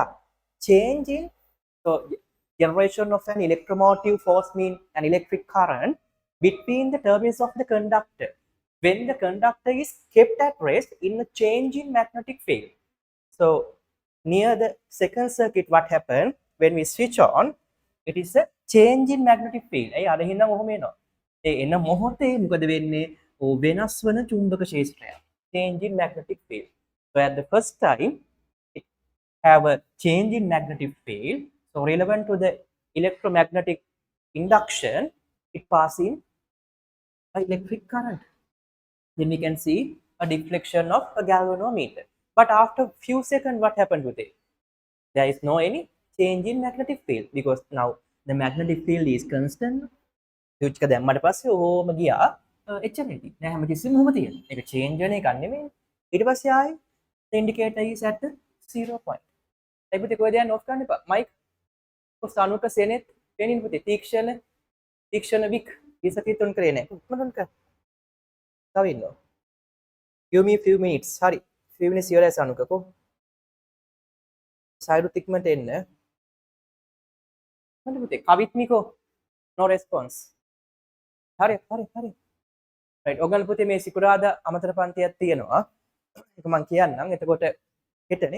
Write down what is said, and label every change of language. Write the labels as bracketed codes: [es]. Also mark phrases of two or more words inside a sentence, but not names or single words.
[en] Change in, so generation of an electromotive force means an electric current between the terminals of the conductor when the conductor is kept at rest in a change in magnetic field. So near the second circuit, what happened when we switch on? It is a change in magnetic field. [si] ඒ අර හින්දා ඔහොම එනවා. ඒ එන මොහොතේ මොකද වෙන්නේ? වෙනස් වන චුම්බක ක්ෂේත්‍රය. [en] Change in magnetic field. So at the first time, it have a change in magnetic field. So relevant to the electromagnetic induction, it passing electric current. Then we can see a deflection of a galvanometer. But after few seconds, what happened with it? There is no any change in magnetic field because now the magnetic field is constant. [si] switch එක දැම්මට පස්සේ ඕම ගියා එච්චරයි. නෑ හැමතිස්සෙම ඔහොම තියෙනවා. ඒක change වෙන එකක් නෙමෙයි. ඊට පස්සේ ආයේ [en] the indicator is at 0 point. [si] ඒ පුතේ කොහෙද යන්නේ off කරන්න එපා. mic සානුක සෙනෙත් වෙනින් පුතේ තීක්ෂණ වික් ඉසකීතුන් කරේ නෑ. මොනවද කර? තව ඉන්නවා. [en] Give me few minutes. හරි. few minutes [si] ඉවරයි සානුකකෝ. සයිඩු තික්මට එන්න. මොකද පුතේ කවිත්මිකෝ [en] no response. [si] හරි. right. ඔයගොල්ලෝ පුතේ මේ සිකුරාදා අමතර පන්තියක් තියෙනවා. ඒක මම කියන්නම්. එතකොට හෙටනේ.